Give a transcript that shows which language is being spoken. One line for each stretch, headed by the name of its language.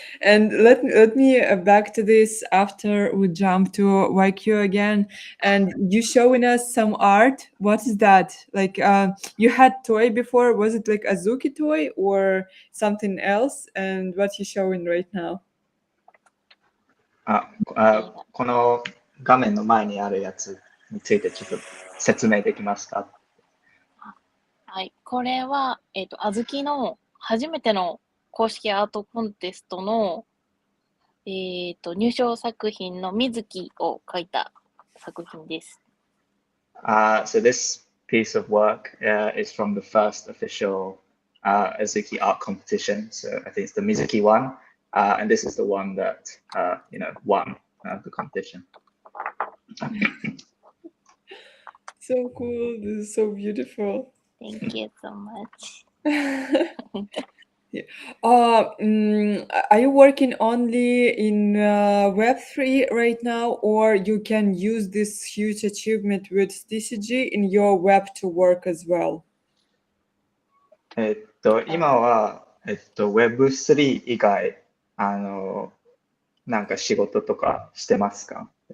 English: And let me back to this after we jump to YQ again. And you showing us some art. What is that? Like you had toy before. Was it like Azuki toy or something else? And what you showing right now?
Japanese: この画面の前にあるやつについてちょっと説明できますか？はい、これは、あずきの初めての公式アートコンテストの、入賞作品の水木を描いた作品です。
English: So this piece of work is from the first official Azuki art competition. So I think it's the Mizuki one, and this is the one that won the competition. So cool. This is so beautiful. Thank you so much. Yeah. Are you working only in Web3 right now, or you can use this huge achievement with TCG in your Web2 work as well?
Japanese: 今はWeb3 以外なんか仕事とかしてますか？